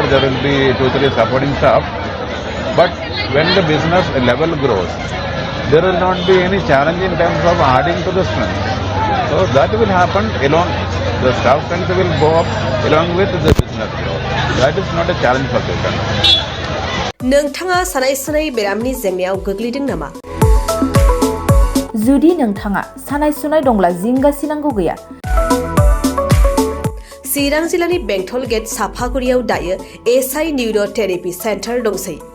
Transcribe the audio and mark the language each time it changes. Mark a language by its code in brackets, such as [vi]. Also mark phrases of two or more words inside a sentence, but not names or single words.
[en] There will be 2-3 supporting staff. But when the business level grows, there will not be any challenge in terms of adding to the strength. So that will happen along, the staff strength will go up along with the business growth. That is not a challenge for the country. [brx] नोंथाङा सानाय सुनाय बेरामनि जेंनायाव गोग्लैदों नामा? जुदि नोंथाङा सानाय सुनाय दंब्ला जिंगासिनांगौ गैया। चिरां जिल्लानि बेंटल गेट साफागुरियाव दायो एसआइ निउर' थेरापि सेन्टार दंसै।